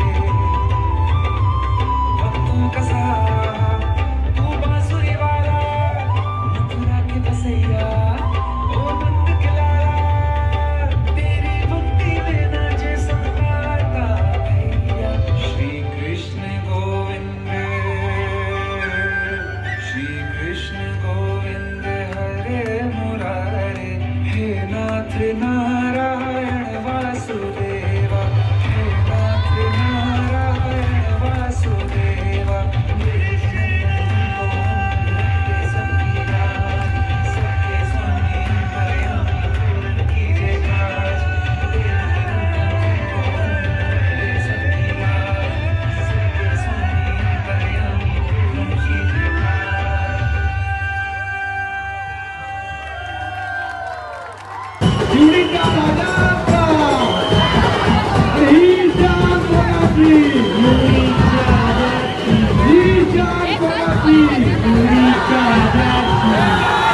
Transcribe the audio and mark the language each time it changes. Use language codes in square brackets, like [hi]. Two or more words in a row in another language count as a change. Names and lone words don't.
[hi] भक्तों का सहारा तू बांसुरी वाला, मथुरा के बसैया ओ नंद के लाला. तेरी भक्ति में नाचे संसार का भैया. श्री कृष्ण गोविंद, श्री कृष्ण गोविंद हरे मुरारे, हे नाथ नारायण वासुदेवा. हे नाथ नारायण वासुदेवा. सबकी लाज, सबके स्वामी अंतर्यामी पूरन कीजिए काज. सबकी लाज, सबके स्वामी अंतर्यामी पूरन कीजिए काज. [mr] शिर्डीच्या राजाचा आणि ईशान कोणाची, ईशान कोणाची, शिर्डीच्या राजाची.